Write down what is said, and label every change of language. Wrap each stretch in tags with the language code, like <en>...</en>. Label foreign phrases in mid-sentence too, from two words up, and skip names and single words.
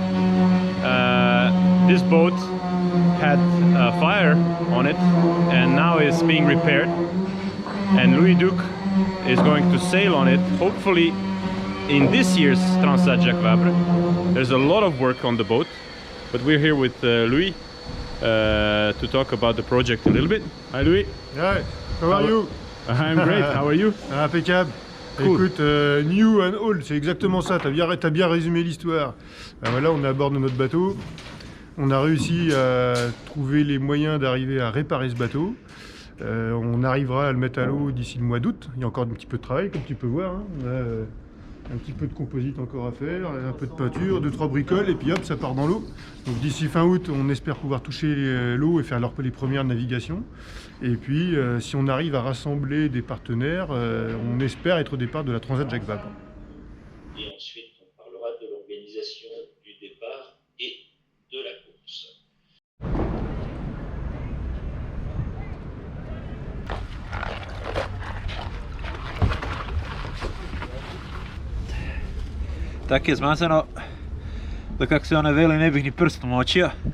<en>This boat had a fire on it and now is being repaired, and Liot is going to sail on it, hopefully in this year's Transat Jacques Vabre. There's a lot of work on the boat, but we're here with Louis to talk about the project a little bit. Hi Louis. Hi, how are you? I'm great, how are you? Impeccable. Cool. Écoute, new and old,</en> <fr>c'est exactement ça, t'as bien résumé l'histoire. Voilà, on est à bord de notre bateau. On a réussi à trouver les moyens d'arriver à réparer ce bateau. On arrivera à le mettre à l'eau d'ici le mois d'août. Il y a encore un petit peu de travail, comme tu peux voir. Hein. On a un petit peu de composite encore à faire, un peu de peinture, 2-3 bricoles, et puis hop, ça part dans l'eau. Donc d'ici fin août, on espère pouvoir toucher l'eau et faire les premières navigations. Et puis, si on arrive à rassembler des partenaires, on espère être au départ de la Transat Jacques Vabre. Et ensuite, on parlera de l'organisation du départ et de la course.</fr> <hr>Tako je, zmasano, da kako se ona veli ne bih ni prstom močio.</hr>